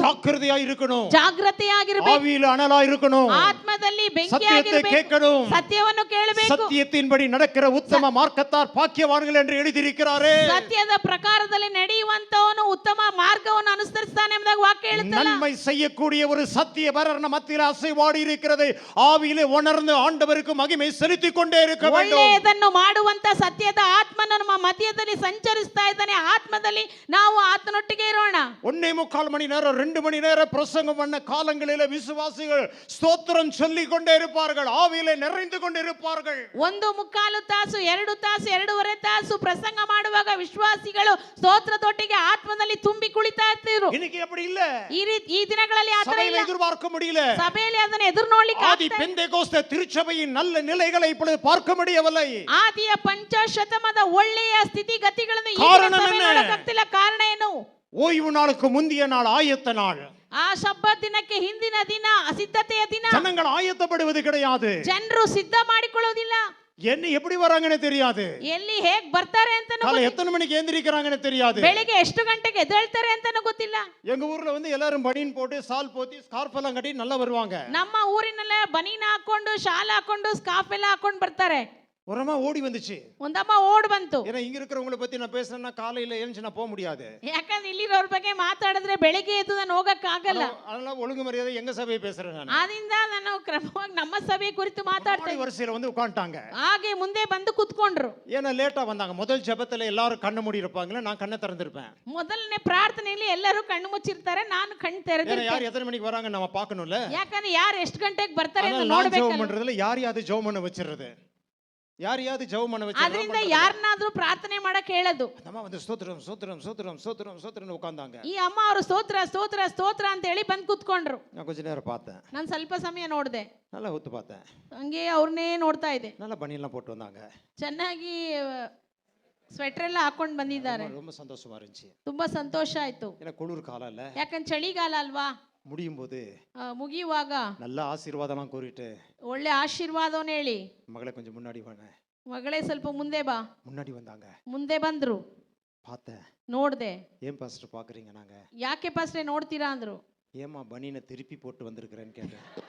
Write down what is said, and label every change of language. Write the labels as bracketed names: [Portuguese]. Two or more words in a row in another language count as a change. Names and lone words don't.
[Tamil] ஜாக்கிரதையா இருக்கணும், [Kannada] ಜಾಗೃತೆಯಾಗಿರಬೇಕು, [Tamil] ஆவியில அனலா இருக்கணும், [Kannada] ಆತ್ಮದಲ್ಲಿ [Tamil] சத்தியத்தை [Kannada] ಬೆಂಕಿಯಾಗಿರಬೇಕು, [Tamil] கேட்கணும், [Kannada] ಸತ್ಯವನ್ನು ಕೇಳಬೇಕು. [Tamil] சத்தியத்தின்படி நடக்கிற உத்தம மார்க்கத்தார் பாக்கியவான்கள் என்று எழுதியிருக்கிறாரே. [Kannada] ಸತ್ಯದ ಪ್ರಕಾರದಲ್ಲಿ ನಡೆಯುವಂತವನು ಉತ್ತಮ ಮಾರ್ಗವನ್ನು ಅನುಸರಿಸ್ತಾನೆ ಎಂಬುದಾಗಿ ವಾಕ್ಯ ಹೇಳುತ್ತಲ್ಲ. [Tamil] நன்மை செய்யக்கூடிய ஒரு சத்தியபரர் நம்ம மத்தியில் அசைவாடி இருக்கிறது. ஆவியிலே உணர்ந்து ஆண்டவருக்கு மகிமை செலுத்திக் கொண்டே இருக்க வேண்டும். [Kannada] ಒಳ್ಳೆಯದನ್ನು ಮಾಡುವಂತ ಸತ್ಯದ ಆತ್ಮನು ನಮ್ಮ ಮಧ್ಯದಲ್ಲಿ ಸಂಚರಿಸ್ತಾ ಇದ್ದಾನೆ. ಆತ್ಮದಲ್ಲಿ ನಾವು ಆತನೊಟ್ಟಿಗೆ ಇರೋಣ. 1.25 [Tamil] மணி நேரம் 2 மணி நேரம் பிரசங்கம் பண்ண காலங்களிலே விசுவாசிகள் ஸ்தோத்திரம் சொல்லிக் கொண்டே இருப்பார்கள், ஆவியிலே நிறைந்து கொண்டே இருப்பார்கள். [Kannada] 1.25 ತಾಸು 2 ತಾಸು 2.5 ತಾಸು ಪ್ರಸಂಗ ಮಾಡುವಾಗ ವಿಶ್ವಾಸಿಗಳು ಸ್ತೋತ್ರದೊಟ್ಟಿಗೆ ಆತ್ಮದಲ್ಲಿ ತುಂಬಿ ಕುಳಿತಾ ಇರ್ತಿದ್ರು. [Tamil] இன்னைக்கு அப்படி இல்ல. [Kannada] ಈ ದಿನಗಳಲ್ಲಿ ಆ ತರ ಇಲ್ಲ. [Tamil] எதிர்பார்க்க முடியல. [Kannada] ಸಭೆಯಲ್ಲಿ ಅದನ್ನು ಎದುರು ನೋಡ್ಲಿಕ್ಕೆ [Tamil] ஆதி பெந்தேகோஸ்தே திருச்சபையின் நல்ல நிலைகளை இப்பொழுது பார்க்க முடியவில்லை. [Kannada] ಆದಿಯ ಪಂಚಶತಮದ ಒಳ್ಳೆಯ ಸ್ಥಿತಿಗತಿಗಳನ್ನು ಈ ಕಾರಣ ಸಭೆ ನೋಡಕ್ಕಾಗ್ತಿಲ್ಲ. ಕಾರಣ ಏನು? [Tamil] ஓய்வு நாளுக்கு முந்திய நாள் ஆயத்த நாள். [Kannada] ಆ ಶಬ್ಬತ್ ದಿನಕ್ಕೆ ಹಿಂದಿನ ದಿನ ಸಿದ್ಧತೆಯ ದಿನ. [Tamil] ஜனங்கள் ஆயத்தப்படுவது கிடையாது, [Kannada] ಜನರು ಸಿದ್ಧ ಮಾಡಿಕೊಳ್ಳೋದಿಲ್ಲ. [Tamil] என்ன எப்படி வராங்கன்னு தெரியாது, [Kannada] ಎಲ್ಲಿ ಹೇಗ್ ಬರ್ತಾರೆ ಅಂತ [Tamil] காலை எத்தனை மணிக்கு எந்திரிக்கிறாங்கன்னு தெரியாது, [Kannada] ಬೆಳಿಗ್ಗೆ ಎಷ್ಟು ಗಂಟೆಗೆ ಎದ್ದೇಳ್ತಾರೆ ಅಂತಾನೂ ಗೊತ್ತಿಲ್ಲ. [Tamil] எங்க ஊர்ல வந்து எல்லாரும் பனியன் போட்டு சால் போத்தி ஸ்கார்ஃப் எல்லாம் கட்டி நல்லா வருவாங்க. [Kannada] ನಮ್ಮ ಊರಿನಲ್ಲೇ ಬನೀನ್ ಹಾಕೊಂಡು ಶಾಲ್ ಹಾಕೊಂಡು ಸ್ಕಾರ್ಫ್ ಎಲ್ಲ ಹಾಕೊಂಡು ಬರ್ತಾರೆ. [Tamil] ஒரு அம்மா ஓடி வந்துச்சு. [Kannada] ಒಂದಮ್ಮ ಓಡ್ ಬಂತು. [Tamil] ஏன்னா இங்க இருக்கிறவங்கள பத்தி நான் பேசுறேன்னா காலையில எழுந்து நான் போக முடியாது. [Kannada] ಯಾಕಂದ್ರೆ ಇಲ್ಲಿರೋರ ಬಗ್ಗೆ ಮಾತಾಡಿದ್ರೆ ಬೆಳಿಗ್ಗೆ ಎದ್ದು ನಾನು ಹೋಗಕ್ ಆಗಲ್ಲ. [Tamil] அதனால ஒழுங்கு மரியாதை எங்க சபையை பேசுறேன் ನಾನು. [Kannada] ಆದ್ರಿಂದ ನಾನು ಕ್ರಮವಾಗಿ ನಮ್ಮ ಸಭೆ ಕುರಿತು ಮಾತಾಡ್ತೇನೆ. [Tamil] வரிசையில வந்து உட்கார்ந்தாங்க. [Kannada] ಹಾಗೆ ಮುಂದೆ ಬಂದು ಕೂತ್ಕೊಂಡ್ರು. [Tamil] ஏன்னா லேட்டா வந்தாங்க. முதல் ஜெபத்துல எல்லாரும் கண்ணு மூடி இருப்பாங்களே, நான் கண்ணை திறந்திருப்பேன். [Kannada] ಮೊದಲನೇ ಪ್ರಾರ್ಥನೆಯಲ್ಲಿ ಎಲ್ಲರೂ ಕಣ್ಣು ಮುಚ್ಚಿರ್ತಾರೆ, ನಾನು ಕಣ್ಣು ತೆರೆದಿರ್ತೇನೆ. [Tamil] யார் எத்தனை மணிக்கு வராங்க நம்ம பார்க்கணும்ல. [Kannada] ಯಾಕಂದ್ರೆ ಯಾರು ಎಷ್ಟು ಗಂಟೆಗೆ ಬರ್ತಾರೆ ಅಂತ [Tamil] ஜெபம் [Kannada] ನೋಡ್ಬೇಕಲ್ಲ. [Tamil] பண்றதுல யாரையாவது ஜெபம் பண்ண வச்சிருது, யாரையாவது ஜெபம் பண்ண வச்சிருது. [Kannada] ಅದರಿಂದ ಯಾರನ್ನಾದ್ರೂ ಪ್ರಾರ್ಥನೆ ಮಾಡಕ್ ಹೇಳೋದು. [Tamil] நம்ம வந்து ஸ்தோத்திரம் ஸ்தோத்திரம் ஸ்தோத்திரம் ஸ்தோத்திரம் ஸ்தோத்திரம் உட்கார்ந்தாங்க. [Kannada] ಈ ಅಮ್ಮ ಅವರು ಸ್ತೋತ್ರ ಸ್ತೋತ್ರ ಸ್ತೋತ್ರ ಅಂತ ಹೇಳಿ ಬಂದು ಕೂತ್ಕೊಂಡ್ರು. [Tamil] நான் கொஞ்ச நேரம் பார்த்தேன், [Kannada] ನಾನು ಸ್ವಲ್ಪ ಸಮಯ ನೋಡಿದೆ, [Tamil] நல்லா ஒத்து பார்த்தேன். [Kannada] ಹಂಗೆ ಅವ್ರನ್ನೇ ನೋಡ್ತಾ ಇದೆ. [Tamil] நல்லா பனியெல்லாம் போட்டு வந்தாங்க, [Kannada] ಚೆನ್ನಾಗಿ ಸ್ವೆಟರ್ ಎಲ್ಲ ಹಾಕೊಂಡು ಬಂದಿದ್ದಾರೆ. [Tamil] ரொம்ப சந்தோஷமா இருந்துச்சு. [Kannada] ತುಂಬಾ ಸಂತೋಷ ಆಯ್ತು. [Tamil] ஏன்னா குளிர் காலம் இல்ல, [Kannada] ಯಾಕಂದ್ರೆ ಚಳಿಗಾಲ ಅಲ್ವಾ. [Tamil] முடியும் போது [Kannada] ಮುಗಿಯುವಾಗ [Tamil] நல்ல ஆசீர்வாதம்லாம் கூறிட்டு [Kannada] ಒಳ್ಳೆ ಆಶೀರ್ವಾದವನ್ನ ಹೇಳಿ, [Tamil] மகளை கொஞ்சம் முன்னாடி வாங்க, [Kannada] ಮಗಳೇ ಸ್ವಲ್ಪ ಮುಂದೆ ಬಾ. [Tamil] முன்னாடி வந்தாங்க. [Kannada] ಮುಂದೆ ಬಂದ್ರು, [Tamil] பார்த்தேன். [Kannada] ನೋಡ್ದೆ. [Tamil] ஏன் பாஸ்டர் பாக்குறீங்க? நாங்க [Kannada] ಯಾಕೆ ಪಾಸ್ಟ್ರೆ ನೋಡ್ತೀರಾ ಅಂದ್ರು. [Tamil] ஏமா பனியனை திருப்பி போட்டு வந்திருக்கிறேன்னு கேட்டேன்.